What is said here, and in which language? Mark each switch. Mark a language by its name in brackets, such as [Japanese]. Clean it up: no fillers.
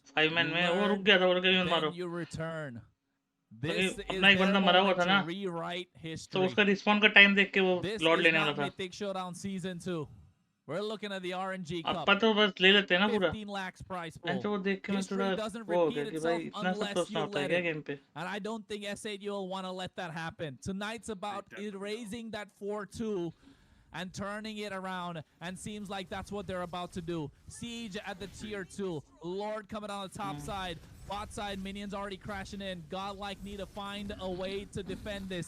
[Hindi] 5 man में वो रुक गया था, वो कभी मत मारो. [English] You return. This is [Hindi] अपना एक बंदा मरा हुआ था ना, [English] rewrite history. [Hindi] तो उसका रिस्पॉन्ड का टाइम देख के वो लॉर्ड लेने वाला था. [English] Mythic Showdown Season 2. We're looking at the RNG Cup. [Hindi] अब पता बस ले लेते हैं ना पूरा. [English] 15 lakhs price pool. [Hindi] ऐसे वो देख के मैं थोड़ा वो हो गया कि भाई इतना सब सोचना होता है क्या गेम पे. [English] And I don't think S8UL want to let that happen. Tonight's about erasing that 4-2 and turning it around, and seems like that's what they're about to do. Siege at the tier 2. Lord coming on the top side. Bot side minions already crashing in. GodLike need to find a way to defend this.